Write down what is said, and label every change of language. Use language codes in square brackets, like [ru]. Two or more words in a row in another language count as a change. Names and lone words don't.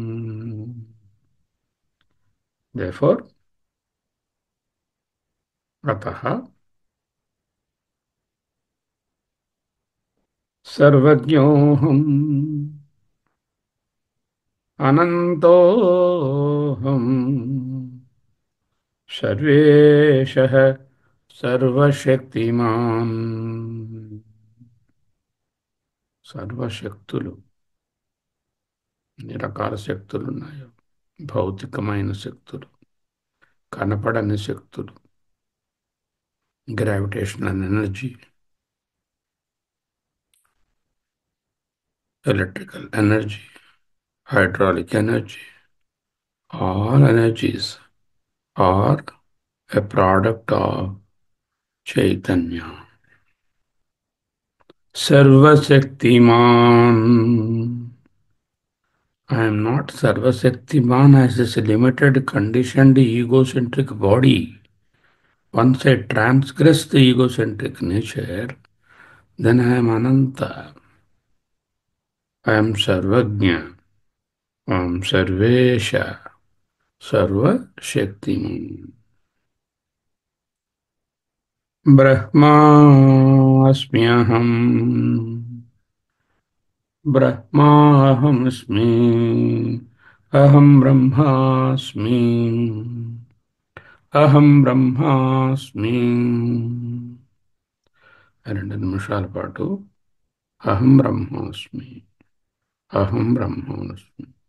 [sa] Therefore, अतः सर्वज्ञोऽहम् अनन्तोऽहम् सर्वेशः సర్వశక్తిమాన్. [te] సర్వశక్తులు, ఎన్ని రకాల శక్తులు ఉన్నాయో, భౌతికమైన శక్తులు, కనపడని శక్తులు, [en] gravitational energy, electrical energy, hydraulic energy, all energies are a product of Chaitanya. Sarvashaktiman. I am not Sarvashaktiman as this limited, conditioned, egocentric body. Once I transgress the egocentric nature, then I am Ananta. I am Sarvajna. I am Sarvesha. [sa] सर्व शक्तिमान्. [en] Brahmasmyaham. Brahmasmi. [sa] अहं ब्रह्मास्मि. అహం బ్రహ్మాస్మి. [te] 2 నిమిషాల పాటు [sa] అహం బ్రహ్మాస్మి, అహం బ్రహ్మాస్మి.